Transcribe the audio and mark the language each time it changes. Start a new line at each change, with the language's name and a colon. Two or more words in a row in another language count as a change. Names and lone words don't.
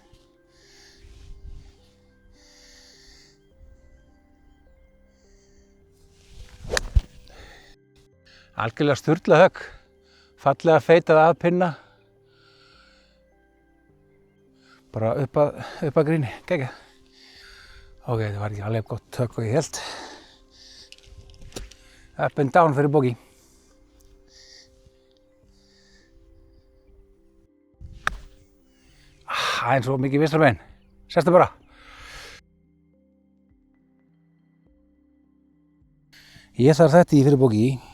Icelandic: Algjörlega sturlað högg, fallega feitað að pinna. Bara upp að gríni, geggjað. Ok, það var ekki alveg gott högg og ég held.
English: Up and down fyrir bogey.
Icelandic: Eins og mikið vinstra megin. Sestu bara. Ég þarf þetta í fyrir bogey.